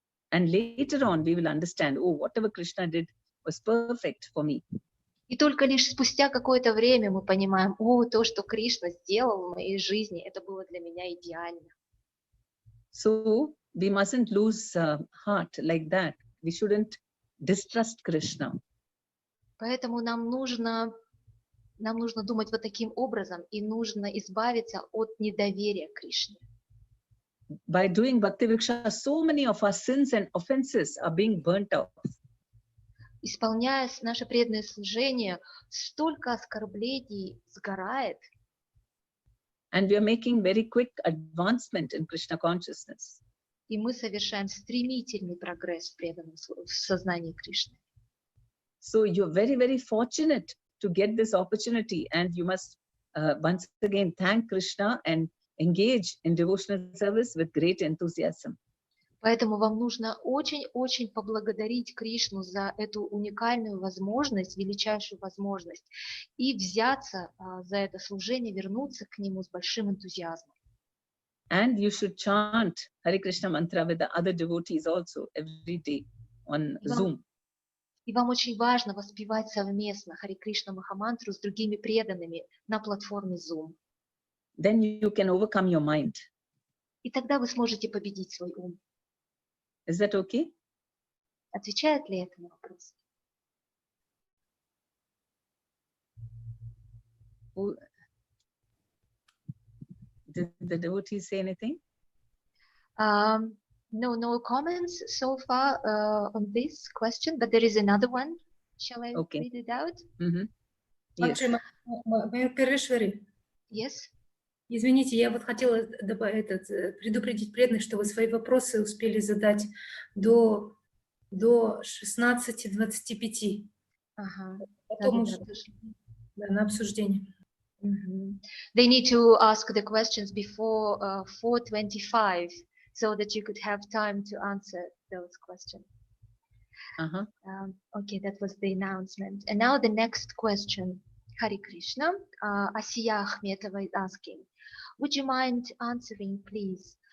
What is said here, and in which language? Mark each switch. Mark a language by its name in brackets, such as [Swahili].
[English] And later on we will understand, oh, whatever Krishna did was perfect for me. [Russian] И только лишь спустя какое-то время мы понимаем, то, что Кришна сделал в моей жизни, это было для меня идеально. [English] So we mustn't lose heart like that. We shouldn't distrust Krishna. [Russian] Поэтому нам нужно думать вот таким образом, и нужно избавиться от недоверия к Кришне. [English] By doing Bhakti Vriksha, so many of our sins and offenses are being burnt off. [Russian] Исполняя наше преданное служение, столько оскорблений сгорает. [English] And we are making very quick advancement in Krishna consciousness. [Russian] И мы совершаем стремительный прогресс в сознании Кришны. [English] So you're very, very fortunate to get this opportunity, and you must once again thank Krishna and engage in devotional service with great enthusiasm. [Russian] Поэтому вам нужно очень-очень поблагодарить Кришну за эту уникальную возможность, величайшую возможность, и взяться за это служение, вернуться к нему с большим энтузиазмом. [English] And you should chant Hare Krishna mantra with the other devotees also every day on Zoom. [Russian] И вам очень важно воспевать совместно Харе Кришна Махамантру с другими преданными на платформе Zoom. [English] Then you can overcome your mind. [Russian] И тогда вы сможете победить свой ум. [English] Is that okay? [Russian] Отвечает ли это на вопрос? [English] Did the devotees say anything? No comments so far on this question, but there is another one. Shall I read it out? Mm-hmm. Yes. [Russian] Матаджи, [English] Yes. [Russian] извините, я вот хотела предупредить преданных, что вы свои вопросы успели задать до 16:25. Ага. Потом уже на обсуждение. [English] They need to ask the questions before 4:25, so that you could have time to answer those questions. Okay, that was the announcement. And now the next question. Hare Krishna. Asiya Ahmetova is asking, would you mind answering, please?